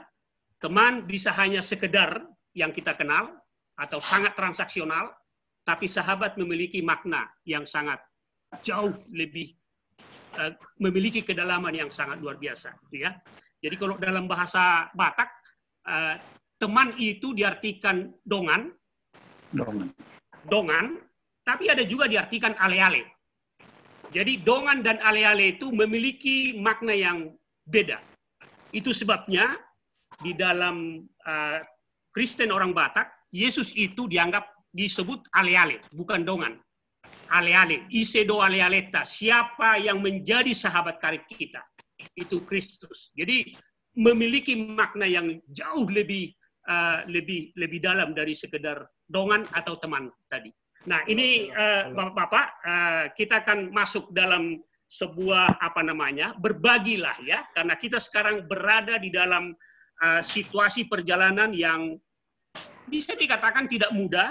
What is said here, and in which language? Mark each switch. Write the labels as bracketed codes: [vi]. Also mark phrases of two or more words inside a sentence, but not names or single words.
[id] Teman bisa hanya sekedar yang kita kenal atau sangat transaksional, tapi sahabat memiliki makna yang sangat jauh lebih, memiliki kedalaman yang sangat luar biasa, ya. Jadi kalau dalam bahasa Batak, teman itu diartikan dongan, tapi ada juga diartikan ale-ale. Jadi dongan dan ale-ale itu memiliki makna yang beda. Itu sebabnya di dalam Kristen orang Batak, Yesus itu disebut ale-ale, bukan dongan. [bbc] Ale-ale, isedo ale-aleta, [id] siapa yang menjadi sahabat karib kita, itu Kristus. Jadi memiliki makna yang jauh lebih dalam dari sekedar dongan atau teman tadi. Nah, ini Bapak-bapak, kita akan masuk dalam sebuah berbagilah, ya, karena kita sekarang berada di dalam situasi perjalanan yang bisa dikatakan tidak mudah.